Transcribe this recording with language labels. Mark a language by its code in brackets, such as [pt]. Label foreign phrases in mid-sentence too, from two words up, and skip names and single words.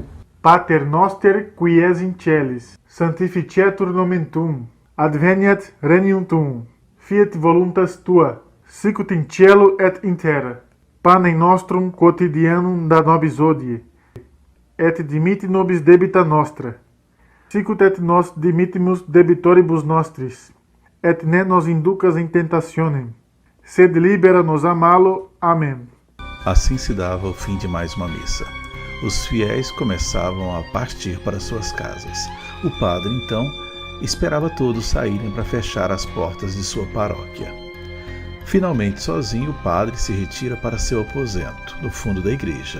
[la] Pater noster, qui es in celis, sanctificetur nomen tuum, adveniat regnum tuum, fiat voluntas tua, sicut in cielo et in terra. Panem nostrum quotidianum da nobis hodie, et dimitti nobis debita nostra, sicut et nos dimittimus debitoribus nostris, et ne nos inducas in tentationem, sed libera-nos a malo. [pt] Amém. Assim se dava o fim de mais uma missa. Os fiéis começavam a partir para suas casas. O padre, então, esperava todos saírem para fechar as portas de sua paróquia. Finalmente, sozinho, o padre se retira para seu aposento, no fundo da igreja.